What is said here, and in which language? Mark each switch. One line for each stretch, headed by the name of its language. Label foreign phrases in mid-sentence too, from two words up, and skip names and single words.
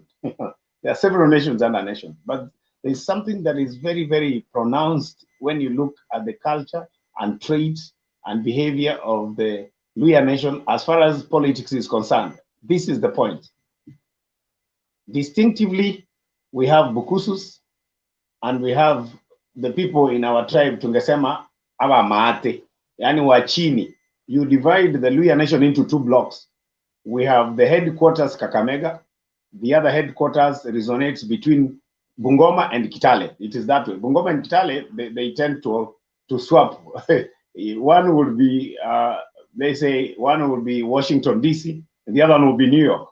English: There are several nations under nation. But there's something that is very, very pronounced when you look at the culture and traits and behavior of the Luya nation as far as politics is concerned. This is the point. Distinctively, we have Bukusus and we have the people in our tribe,
Swahili: tungesema, awa maate, yani wachini.
English: You divide the Luya nation into 2 blocks. We have the headquarters Kakamega. The other headquarters resonates between Bungoma and Kitale. It is that way. Bungoma and Kitale, they tend to swap. One would be, they say, one would be Washington, D.C., and the other one would be New York.